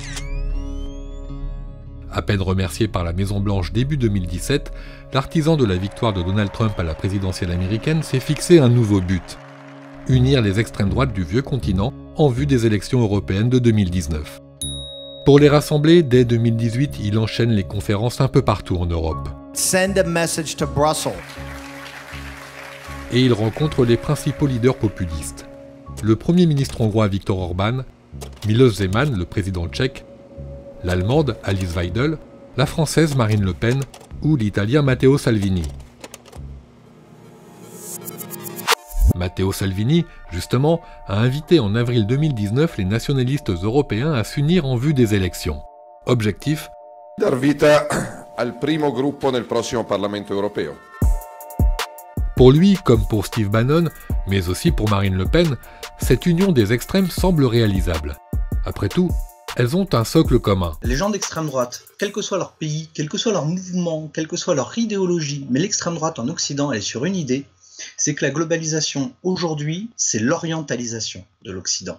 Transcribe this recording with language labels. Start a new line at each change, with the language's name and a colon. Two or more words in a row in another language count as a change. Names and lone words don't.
French: À peine remercié par la Maison-Blanche début 2017, l'artisan de la victoire de Donald Trump à la présidentielle américaine s'est fixé un nouveau but: unir les extrêmes droites du vieux continent en vue des élections européennes de 2019. Pour les rassembler, dès 2018, il enchaîne les conférences un peu partout en Europe.
English: Send a message to Brussels.
French: Et il rencontre les principaux leaders populistes. Le Premier ministre hongrois Viktor Orbán, Miloš Zeman, le président tchèque, l'Allemande Alice Weidel, la Française Marine Le Pen ou l'Italien Matteo Salvini. Matteo Salvini, justement, a invité en avril 2019 les nationalistes européens à s'unir en vue des élections. Objectif :
Italian: dar vita al primo gruppo nel prossimo Parlamento europeo.
French: Pour lui, comme pour Steve Bannon, mais aussi pour Marine Le Pen, cette union des extrêmes semble réalisable. Après tout, elles ont un socle commun. Les gens d'extrême droite, quel que soit leur pays, quel que soit leur mouvement, quelle que soit leur idéologie, mais l'extrême droite en Occident, elle est sur une idée, c'est que la globalisation aujourd'hui, c'est l'orientalisation de l'Occident.